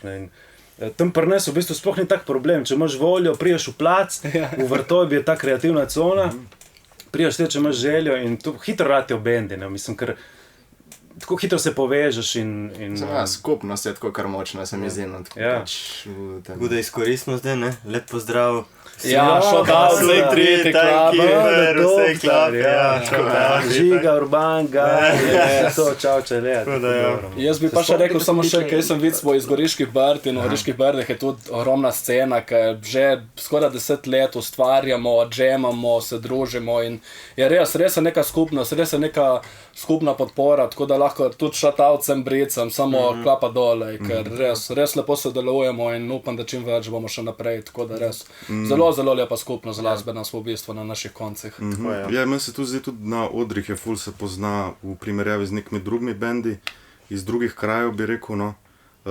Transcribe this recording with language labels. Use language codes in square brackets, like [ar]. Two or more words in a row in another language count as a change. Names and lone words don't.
[sl] Tam pri nas v bistvu sploh ni tak problem, če imaš voljo, priješ v plac, v Vrtojbi je ta kreativna cona, priješ če imaš željo in tu hitro ratijo bendi, mislim, ker tako hitro se povežeš in... Skupnost je tako kar močna, se mi zdi. Tako da izkoristimo zdaj, ne? Lep pozdrav. [en] Shout out, [sl] vsej tretji klub. Žiga, Urban, čau, Jaz bi pa še rekel samo še, kaj sem videl iz Goriških Brd in v Goriških Brdeh je tudi ogromna scena, ki že skoraj 10 let ustvarjamo, džemamo, se družimo in je res neka skupnost, res je neka skupna podpora, tako da lahko tudi [en] shout out [sl] sem bricam, samo klapa dole, ker res lepo sodelujemo in upam, da čim več bomo še naprej, tako da res zelo lepa skupnost glasbena smo v bistvu na naših koncih. Ja, meni se tu zdi tudi na odrih je ful se pozna v primerjavi z nekimi drugimi bendi iz drugih krajev, bi rekel, no.